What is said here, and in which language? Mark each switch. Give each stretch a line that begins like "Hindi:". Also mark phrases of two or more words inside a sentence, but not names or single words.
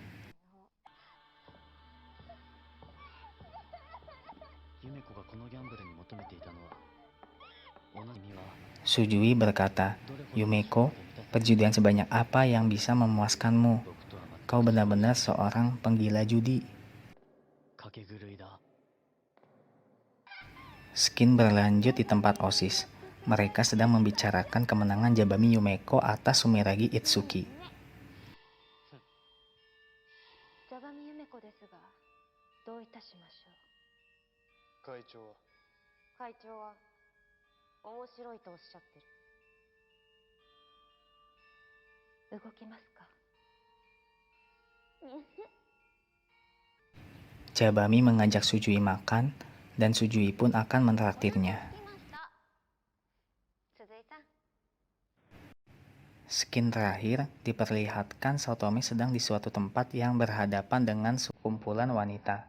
Indonesian: Sujui berkata, "Yumeko, perjudian sebanyak apa yang bisa memuaskanmu? Kau benar-benar seorang penggila judi." Skin berlanjut di tempat OSIS. Mereka sedang membicarakan kemenangan Jabami Yumeko atas Sumeragi Itsuki.
Japanese: ジャガミユメコですが、どういたしましょう。会長は面白いとおっしゃってる。動きますか。
Indonesian: Jabami mengajak Sujui makan, dan Sujui pun akan mentraktirnya. Skin terakhir diperlihatkan Saotome sedang di suatu tempat yang berhadapan dengan sekumpulan wanita.